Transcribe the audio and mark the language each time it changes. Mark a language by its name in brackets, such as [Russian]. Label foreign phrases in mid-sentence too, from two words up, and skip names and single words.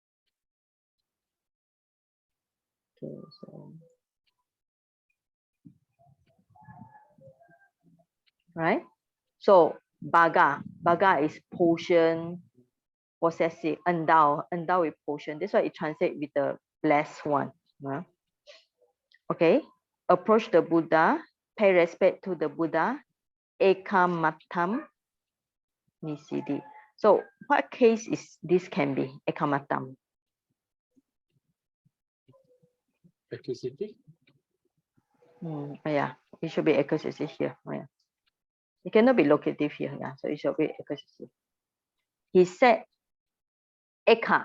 [English] Okay, so right. So baga is potion, possessive, endow with potion. That's why it translates with the blessed one. Right? Okay. Approach the Buddha, pay respect to the Buddha. [Pali] Ekamatam nisidi. [English] So what case is this can be? Ekamatam. Accusative? Yeah, it should be accusative here. Yeah. It cannot be locative here. Yeah, so it should be accusative. He said, Eka.